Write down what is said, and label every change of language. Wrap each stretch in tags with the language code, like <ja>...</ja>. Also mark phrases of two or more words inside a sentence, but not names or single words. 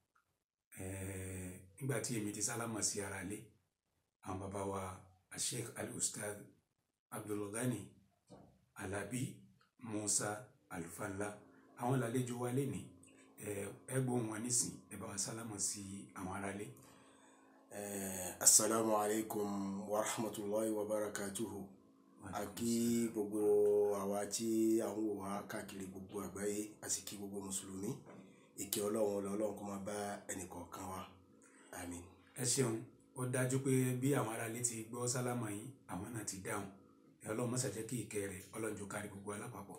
<yo>Nígbà tí èmi ti sálámà sí ara lé, àwọn bàbá wa Sheikh Al-Ustadh Abdulghani Alabi Musa Alfanla, àwọn làlejò wa lénìí. Ẹ gbóhùn wọn nísìn, ẹ bá wa sálámà sí àwọn ará lé.</yo> <ar>السلام عليكم ورحمة الله وبركاته.</ar> <yo>A kí gbogbo àwa tí à ń wò wá káàkiri gbogbo àgbáyé, a sì kí gbogbo mùsùlùmí. Ìkẹ́ Ọlọ́run kó máa bá ẹnìkọ̀ọ̀kan wa. Àmín. Ẹ ṣeun, ó dájú pé bí àwọn ará lé ti gbọ́ sálámà yín, àwọn náà ti dáhùn. Ọlọ́run má ṣe jẹ́ kí ìkẹ́ rẹ̀ Ọlọ́run jọ̀ọ́ kárí gbogbo alápapọ̀.</yo>